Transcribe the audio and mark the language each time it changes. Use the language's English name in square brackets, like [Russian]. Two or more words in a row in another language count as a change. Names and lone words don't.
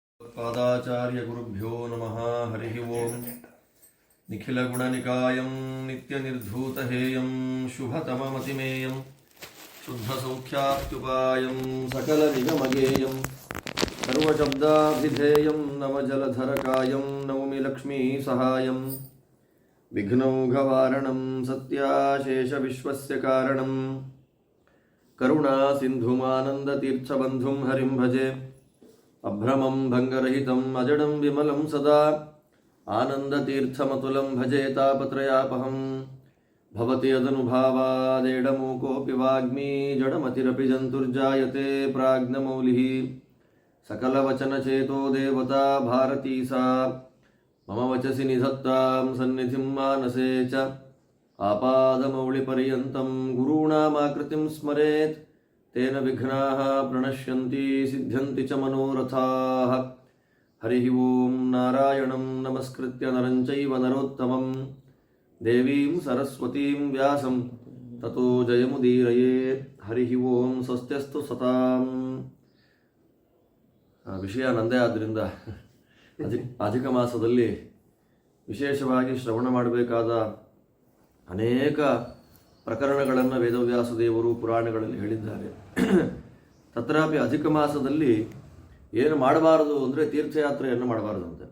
[Sanskrit] ಪಾದಾಚಾರ್ಯಗುರುಭ್ಯೋ ನಮಃ. ಹರಿ ಓಂ. ನಿಖಿಲಗುಣನಿಕಾಯಂ ನಿತ್ಯನಿರ್ಧೂತಹೇಯಂ ಶುಭತಮಮತಿಮೇಯಂ ಶುದ್ಧಸೌಖ್ಯಾತ್ಯುಪಾಯಂ ಸಕಲನಿಗಮಗೇಯಂ ಸರ್ವಶಬ್ದಾಭಿಧೇಯಂ ನವಜಲಧರಕಾಯಂ ನೌಮಿ ಲಕ್ಷ್ಮೀ ಸಹಾಯಂ ವಿಘ್ನೌಘವಾರಣಂ ಸತ್ಯಾಶೇಷವಿಶ್ವಸ್ಯ ಕಾರಣಂ ಕರುಣಾಸಿಂಧುಮಾನಂದತೀರ್ಥಬಂಧುಂ ಹರಿಂ ಭಜೆ. ಅಭ್ರಮಂ ಭಂಗರಹಿತಂ ಅಜಡಂ ವಿಮಲಂ ಸದಾ ಆನಂದತೀರ್ಥಮತುಲಂ ಭಜೆ ತಾಪತ್ರಯಾಪಹಂ. ಭವತಿ ಯದನುಭಾವಾದೇಡಮೂಕೋऽಪಿ ವಾಗ್ಮೀ ಜಡಮತಿರಪಿ ಜಂತುರ್ಜಾಯತೆ ಪ್ರಾಜ್ಞಮೌಲಿಃ. ಸಕಲವಚನಚೇತೋ ದೇವತಾ ಭಾರತೀ ಸಾ ಮಮ ವಚಸಿ ನಿಧತ್ತಾಂ ಸನ್ನಿಧಿಂ ಮಾನಸೇ ಚ. ಆಪಾದಮೌಳಿಪರ್ಯಂತಂ ಗುರುಣಾಮಾಕೃತಿಂ ಸ್ಮರೇತ್ ತೇನ ವಿಘ್ನಾಃ ಪ್ರಣಶ್ಯಂತಿ ಸಿದ್ಧ್ಯಂತಿ ಚ ಮನೋರಥಾಃ. ಹರಿ ಓಂ. ನಾರಾಯಣಂ ನಮಸ್ಕೃತ್ಯ ನರಂ ಚೈವ ನರೋತ್ತಮಂ ದೇವೀಂ ಸರಸ್ವತೀಂ ವ್ಯಾಸಂ ತತೋ ಜಯಮುದೀರಯೇತ್. ಹರಿ ಓಂ. ಸ್ವಸ್ತ್ಯಸ್ತು ಸತಾಂ. [Kannada] ವಿಷಯ ನಂದೇ ಆದ್ದರಿಂದ ಅಧಿಕ ಮಾಸದಲ್ಲಿ ವಿಶೇಷವಾಗಿ ಶ್ರವಣ ಮಾಡಬೇಕಾದ ಅನೇಕ ಪ್ರಕರಣಗಳನ್ನು ವೇದವ್ಯಾಸ ದೇವರು ಪುರಾಣಗಳಲ್ಲಿ ಹೇಳಿದ್ದಾರೆ. ತತ್ರಾಪಿ ಅಧಿಕ ಮಾಸದಲ್ಲಿ ಏನು ಮಾಡಬಾರದು ಅಂದರೆ ತೀರ್ಥಯಾತ್ರೆಯನ್ನು ಮಾಡಬಾರದಂತೆ.